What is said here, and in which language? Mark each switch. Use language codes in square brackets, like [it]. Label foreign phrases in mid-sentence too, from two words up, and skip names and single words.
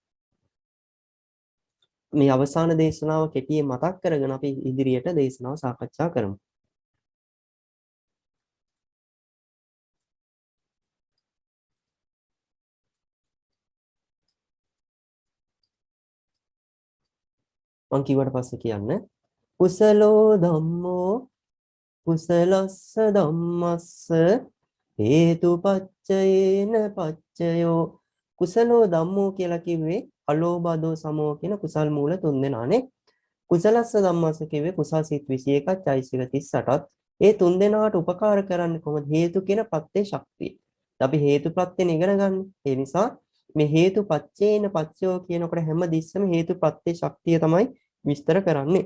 [si] මේ අවසාන දේශනාව කෙටියෙන් මතක් කරගෙන අපි ඉදිරියට දේශනාව සාකච්ඡා කරමු. මම කිව්වට පස්සේ කියන්න. [pi] කුසලෝ ධම්මෝ කුසලස්ස ධම්මස්ස හේතුපච්චයේන පච්චයෝ කුසලෝ ධම්මෝ [si] කියලා කිව්වේ අලෝභ අදෝ සමෝ කියන කුසල් මූල තුන් දෙනානේ. [pi] කුසලස්ස ධම්මස්ස [si] කිව්වේ කුසල් සිත් 21ක් චෛසික 38ක්. ඒ තුන් දෙනාට උපකාර කරන්නේ කොහොමද? හේතු කියන ප්‍රත්‍ය ශක්තිය. අපි හේතු ප්‍රත්‍යන ඉගෙන ගන්න. ඒ නිසා මේ [pi] හේතුපච්චේන පච්චයෝ [si] කියනකොට හැම දිස්සම හේතු ප්‍රත්‍ය ශක්තිය තමයි විස්තර කරන්නේ.